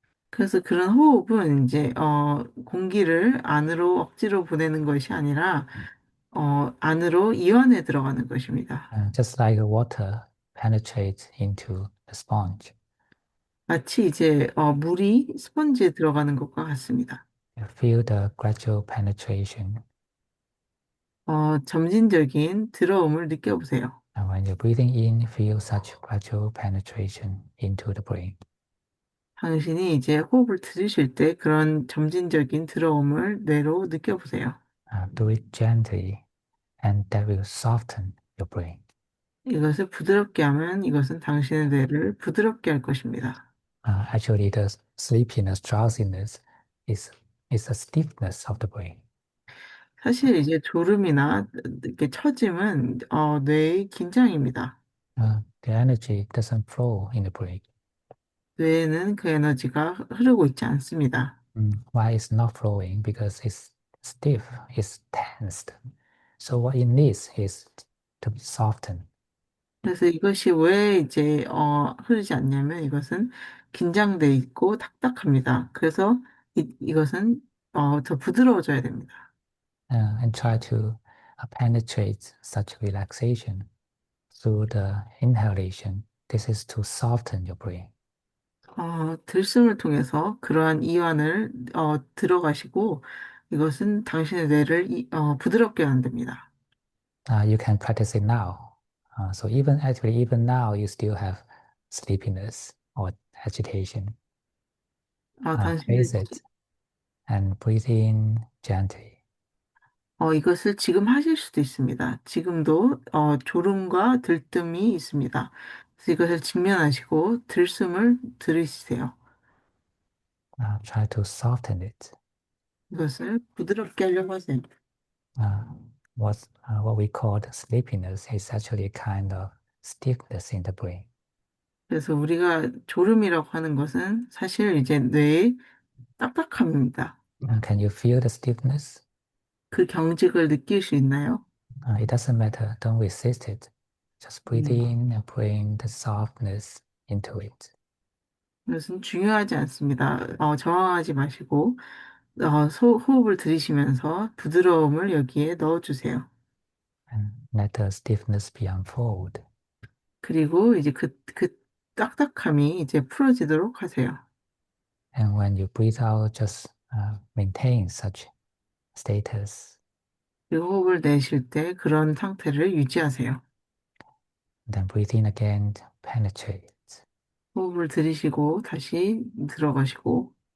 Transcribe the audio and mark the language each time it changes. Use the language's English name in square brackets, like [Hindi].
[Korean] 그래서 그런 호흡은 이제 공기를 안으로 억지로 보내는 것이 아니라 안으로 이완해 들어가는 것입니다. [English] Just like water penetrates into the sponge. [Korean] 마치 이제 물이 스펀지에 들어가는 것과 같습니다. [English] You feel the gradual penetration. [Korean] 점진적인 들어옴을 느껴보세요. [English] And when you're breathing in, feel such gradual penetration into the brain. [Korean] 당신이 이제 호흡을 들이쉴 때 그런 점진적인 들어옴을 뇌로 느껴보세요. [English] Do it gently, and that will soften your brain. [Korean] 이것을 부드럽게 하면 이것은 당신의 뇌를 부드럽게 할 것입니다. [English] Actually, the sleepiness, drowsiness is a stiffness of the brain. [Korean] 사실 이제 졸음이나 이렇게 처짐은 뇌의 긴장입니다. [English] The energy doesn't flow in the brain. [Korean] 뇌에는 그 에너지가 흐르고 있지 않습니다. [English] Why it's not flowing? Because it's stiff, it's tensed. So what it needs is to be softened. [Korean] 그래서 이것이 왜 이제 흐르지 않냐면 이것은 긴장돼 있고 딱딱합니다. 그래서 이것은 더 부드러워져야 됩니다. [English] And try to penetrate such relaxation through the inhalation. This is to soften your brain. [Korean] 들숨을 통해서 그러한 이완을 들어가시고 이것은 당신의 뇌를 부드럽게 만듭니다. [English] You can practice it now. So even now, you still have sleepiness or agitation. [Korean] 당신의 [English] Face it and breathe in gently. [Korean] 이것을 지금 하실 수도 있습니다. 지금도 졸음과 들뜸이 있습니다. 그래서 이것을 직면하시고 들숨을 들이쉬세요. [English] Try to soften it. [Korean] 이것을 부드럽게 하려고 하세요. [English] Uh, what we call sleepiness is actually a kind of stiffness in the brain. [Korean] 그래서 우리가 졸음이라고 하는 것은 사실 이제 뇌의 딱딱함입니다. [English] Can you feel the stiffness? [Korean] 그 경직을 느낄 수 있나요? [English] It doesn't matter. Don't resist it. Just breathe 음, in and bring the softness into it. [Korean] 이것은 중요하지 않습니다. 저항하지 마시고 호흡을 들이쉬면서 부드러움을 여기에 넣어주세요. [English] And let the stiffness be unfold. [Korean] 그리고 이제 그 딱딱함이 이제 풀어지도록 하세요. [English] And when you breathe out, just maintain such status. [Korean] 그리고 호흡을 내쉴 때 그런 상태를 유지하세요. [English] Then breathe in again, penetrate. [Korean] 호흡을 들이쉬고 다시 들어가시고